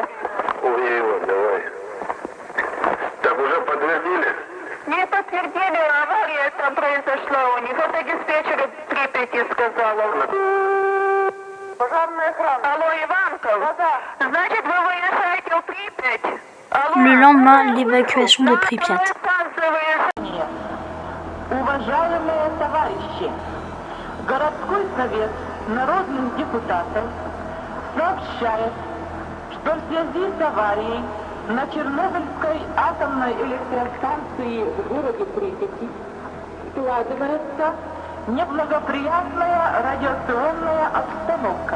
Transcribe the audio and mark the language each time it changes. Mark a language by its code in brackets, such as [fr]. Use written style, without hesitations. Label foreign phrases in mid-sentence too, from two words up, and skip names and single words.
[ru] Увидел, давай. Так уже подтвердили? Не подтвердили, авария там произошла у них. Это диспетчер Припяти сказала. Пожарная охрана. Алло, Иванков? Да. Значит, вы выезжаете в Припять? Алло, [fr] Le lendemain, l'évacuation de Pripyat. [ru] Уважаемые товарищи, городской совет народных депутатов сообщает, что в связи с аварией на Чернобыльской атомной электростанции в городе Припяти складывается неблагоприятная радиационная обстановка.